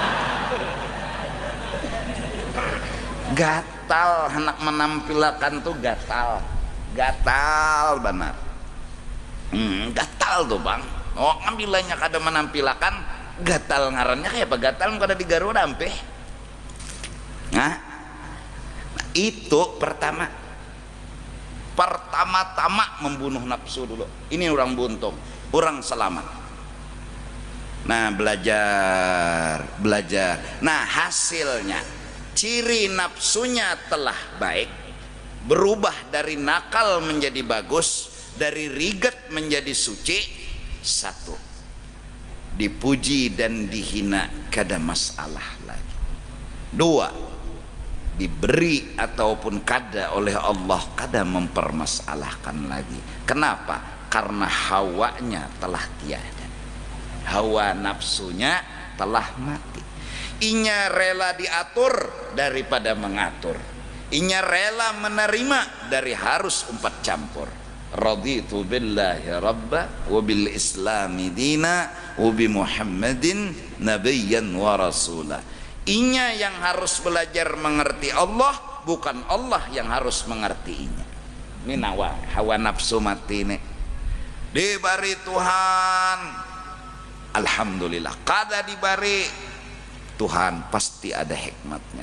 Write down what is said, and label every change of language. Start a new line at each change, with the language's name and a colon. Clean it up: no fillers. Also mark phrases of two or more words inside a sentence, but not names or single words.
Banjar: Gatal hendak menampilkan tuh gatal benar. Gatal tuh bang. Oh ngambilanya kada menampilkan gatal ngarannya kayak apa gatal kada di Garuda ampe.
Indonesian: Nah, itu pertama-tama membunuh nafsu dulu. Ini orang buntung, orang selamat. Nah belajar. Nah hasilnya ciri nafsunya telah baik, berubah dari nakal menjadi bagus, dari rigat menjadi suci.
Banjar: Satu, dipuji dan dihina kada masalah lagi. Dua, diberi ataupun kada oleh Allah kada mempermasalahkan lagi.
Indonesian: Kenapa? Karena hawanya telah tiada, hawa nafsunya telah mati.
Banjar: Inya rela diatur daripada mengatur, inya rela menerima dari harus umpat campur.
Arabic: رضيت بالله ربا وبالإسلام دينا وبمحمد نبيا ورسولا.
Banjar: Inya yang harus belajar mengerti Allah, bukan Allah yang harus mengerti inya. Ini hawa nafsu mati ini dibari Tuhan, alhamdulillah. Kada dibari Tuhan pasti ada hikmatnya.